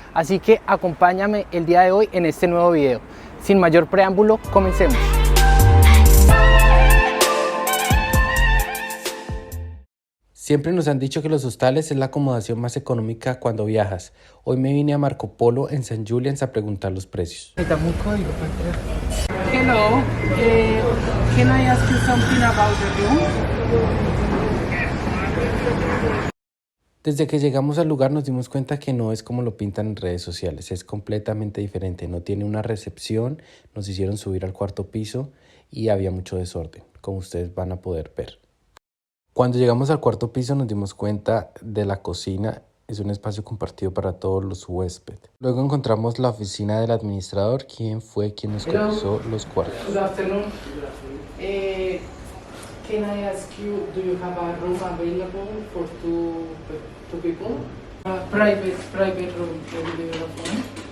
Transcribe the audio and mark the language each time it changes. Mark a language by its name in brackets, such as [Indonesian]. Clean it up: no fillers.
[Spanish] Así que acompáñame el día de hoy en este nuevo video. Sin mayor preámbulo, comencemos. Siempre nos han dicho que los hostales es la acomodación más económica cuando viajas. Hoy me vine a Marco Polo en St. Julian's a preguntar los precios. Dame un código para entrar. [English] Hello, can I ask you something about the room? [Spanish] Desde que llegamos al lugar nos dimos cuenta que no es como lo pintan en redes sociales, es completamente diferente. No tiene una recepción, nos hicieron subir al cuarto piso y había mucho desorden, como ustedes van a poder ver. Cuando llegamos al cuarto piso nos dimos cuenta de la cocina, es un espacio compartido para todos los huéspedes. Luego encontramos la oficina del administrador, quien fue quien nos cotizó los cuartos. [English] Good afternoon. Can I ask you, do you have a room available for two people? Private room, can you give us one?